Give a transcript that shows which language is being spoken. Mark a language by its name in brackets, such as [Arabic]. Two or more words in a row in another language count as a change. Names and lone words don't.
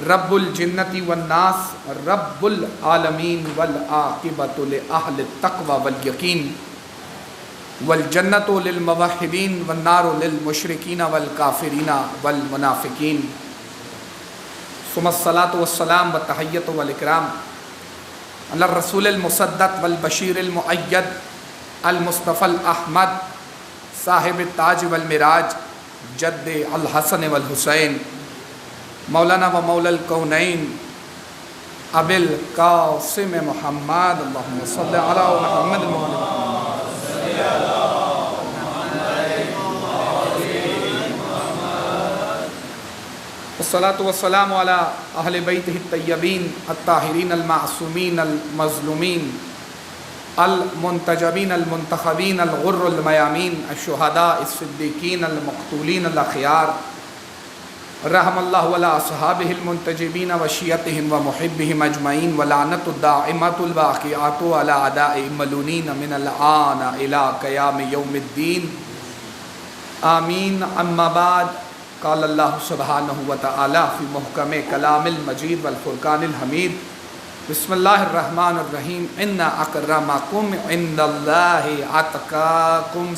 [Arabic] رب الجنتی والناس رب العالمین والعاقبۃ لأہل التقوی والیقین والجنۃ للموحدین والنار للمشرکین والکافرین والمنافقین ثم الصلاۃ والسلام والتحیۃ والاکرام علی الرسول المصدق والبشیر المؤید المصطفی الاحمد صاحب التاج والمراج جد الحسن والحسین مولانا و مولا الکونین ابی القاسم محمد اللہم صلی علی محمد والصلاة والسلام علی اہل بیتہ الطیبین الطاہرین المعصومین المظلومین المنتجبین المنتخبین الغر المیامین الشہداء الصدیقین المقتولین الاخیار رحم اللہ علی اصحابہ المنتجبین وشیعتہم ومحبہم اجمعین ولعنت الدائمۃ الباقیات علی اعداء الملونین من الآن الی قیام یوم الدین آمین. اما بعد قال اللہ سبحانہ وتعالی فی محکم کلام المجید والفرقان الحمید بسم اللہ الرحمن الرحیم ان اکرمکم عند اللہ اتقاکم.